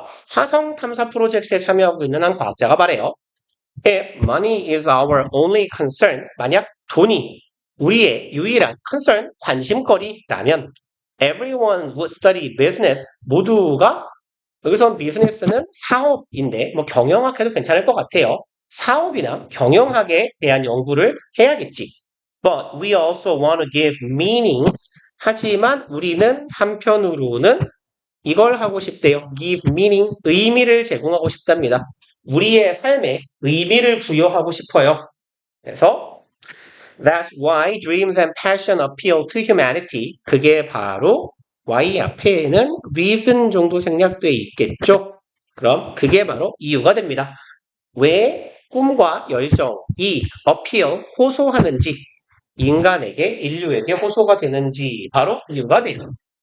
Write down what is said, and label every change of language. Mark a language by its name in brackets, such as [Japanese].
[Korean] 화성 탐사 프로젝트에 참여하고 있는 한 과학자가 말해요. If money is our only concern, 만약 돈이 우리의 유일한 concern, 관심거리라면 everyone would study business, 모두가 여기서 비즈니스는 사업인데 뭐 경영학해도 괜찮을 것 같아요. 사업이나 경영학에 대한 연구를 해야겠지. [English] But we also want to give meaning. [Korean] 하지만 우리는 한편으로는 이걸 하고 싶대요. Give meaning, 의미를 제공하고 싶답니다. 우리의 삶에 의미를 부여하고 싶어요. [English] 그래서 That's why dreams and passion appeal to humanity. [Korean] 그게 바로 Y 앞에는 reason 정도 생략돼 있겠죠. 그럼 그게 바로 이유가 됩니다. 왜 꿈과 열정이 appeal, 호소하는지, 인간에게, 인류에게 호소가 되는지 바로 이유가 돼요.